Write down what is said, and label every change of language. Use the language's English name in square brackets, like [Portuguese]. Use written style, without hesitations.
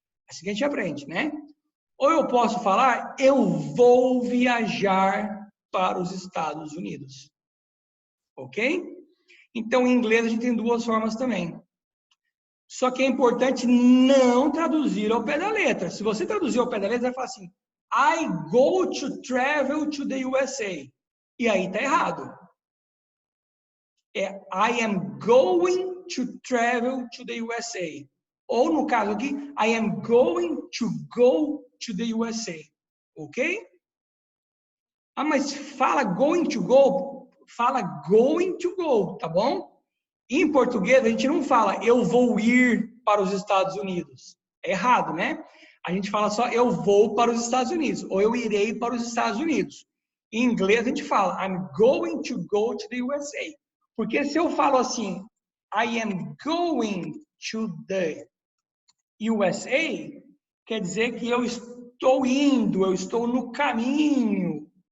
[Portuguese] Assim que a gente aprende, né? Ou eu posso falar, eu vou viajar para os Estados Unidos. Ok? Então, em inglês, a gente tem duas formas também. Só que é importante não traduzir ao pé da letra. Se você traduzir ao pé da letra, vai falar assim, [English] I go to travel to the USA. [Portuguese] E aí tá errado. É [English] I am going to travel to the USA. [Portuguese] Ou, no caso aqui, [English] I am going to go to the USA. [Portuguese] Ok? Ah, mas fala going to go, fala going to go, tá bom? Em português, a gente não fala eu vou ir para os Estados Unidos. É errado, né? A gente fala só eu vou para os Estados Unidos, ou eu irei para os Estados Unidos. Em inglês, a gente fala [English] I'm going to go to the USA. [Portuguese] Porque se eu falo assim, [English] I am going to the USA, [Portuguese] quer dizer que eu estou indo, eu estou no caminho.